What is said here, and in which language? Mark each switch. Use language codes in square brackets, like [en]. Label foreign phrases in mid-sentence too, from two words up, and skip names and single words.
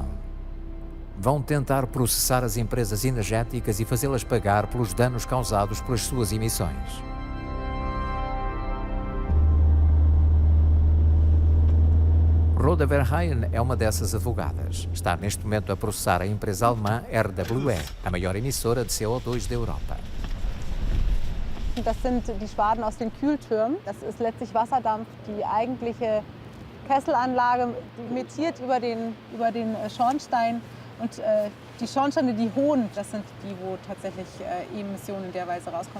[pt] Vão tentar processar as empresas energéticas e fazê-las pagar pelos danos causados pelas suas emissões. Rhoda Verheyen é uma dessas advogadas. Está neste momento a processar a empresa alemã RWE, a maior emissora de CO2 da Europa. [de] Das sind die Schwaden aus den Kühltürmen. Das ist letztlich Wasserdampf, die eigentliche Kesselanlage emittiert über den Schornstein und die Schornsteine, die hohen, das sind die, wo tatsächlich Emissionen in der Weise rauskommen.